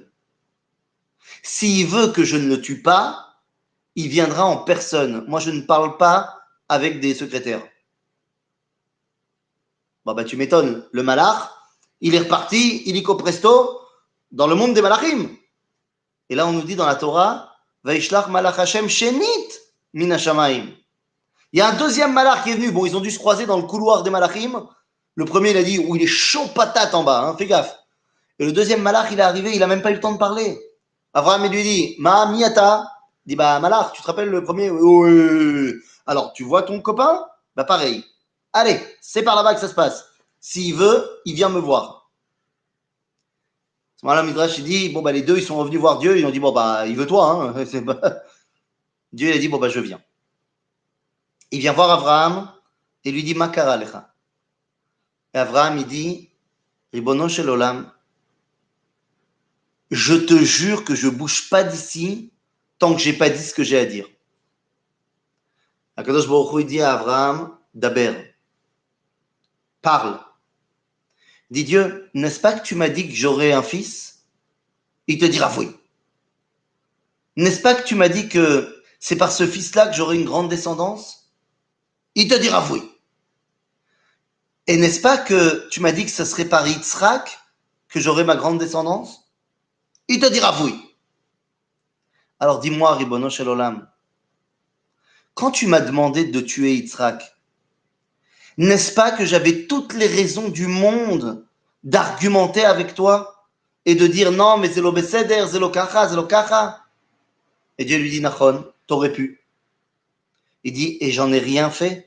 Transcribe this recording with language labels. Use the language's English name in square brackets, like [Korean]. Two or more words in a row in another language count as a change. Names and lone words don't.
[French] S'il veut que je ne le tue pas, il viendra en personne. Moi, je ne parle pas avec des secrétaires. Bon, bah, tu m'étonnes. Le malach, il est reparti, illico presto, dans le monde des malachim. Et là, on nous dit dans la Torah, [Hebrew] וישלח מלאך השם שנית מן השמים. [French] Il y a un deuxième malach qui est venu. Bon, ils ont dû se croiser dans le couloir des malachim. Le premier, il a dit, il est chaud patate en bas, hein, fais gaffe. Et le deuxième malach, il est arrivé, il n'a même pas eu le temps de parler. Abraham, il lui dit, [Hebrew] מה מאתה. [French] Il dit, bah, malach, tu te rappelles le premier? Oui. Alors, tu vois ton copain? Bah, pareil. Allez, c'est par là-bas que ça se passe. S'il veut, il vient me voir. À ce moment-là, Midrash, il dit, bon, bah, les deux, ils sont revenus voir Dieu. Ils ont dit, bon, bah, il veut toi. Hein. Dieu, il a dit, bon, bah, je viens. Il vient voir Abraham et lui dit, [Hebrew] מה קרה לך. [French] Et Abraham, il dit, [Hebrew] רבונו של עולם, [French] je te jure que je ne bouge pas d'ici tant que je n'ai pas dit ce que j'ai à dire. Akadosh Baruch Hu, il dit à Abraham, Daber, parle. Dit Dieu, n'est-ce pas que tu m'as dit que j'aurais un fils? Il te dira oui. N'est-ce pas que tu m'as dit que c'est par ce fils-là que j'aurai une grande descendance? Il te dira oui. Et n'est-ce pas que tu m'as dit que ce serait par Yitzhak que j'aurai ma grande descendance? Il te dira oui. Alors dis-moi, [Hebrew] רבונו של עולם, [French] quand tu m'as demandé de tuer Yitzhak, n'est-ce pas que j'avais toutes les raisons du monde d'argumenter avec toi et de dire non, mais c'est l'obeseder, c'est l'okacha. Et Dieu lui dit, Nachon, t'aurais pu. Il dit, et j'en ai rien fait.